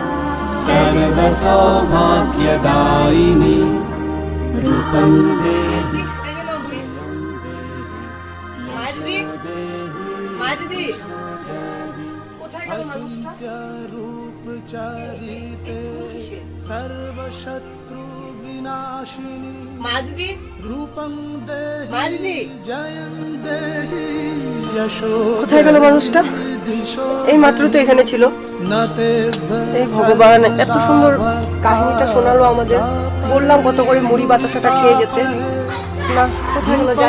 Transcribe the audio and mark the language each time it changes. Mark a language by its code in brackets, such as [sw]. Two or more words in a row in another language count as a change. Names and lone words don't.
[sa] सर्वसौभाग्यदायिनी रूपं देहि रूपचारिते सर्वशत्रु विनाशिनी रूपं देहि जयं देहि यशो। [bn] কোথায় গেল মানুষটা? এই মাত্র তো এখানে ছিল। এই ভগবান, এত সুন্দর কাহিনীটা শোনালো আমাদের, বললাম কত করে মুড়ি বাতাসাটা খেয়ে যেতে, না কোথায় গেল? যাই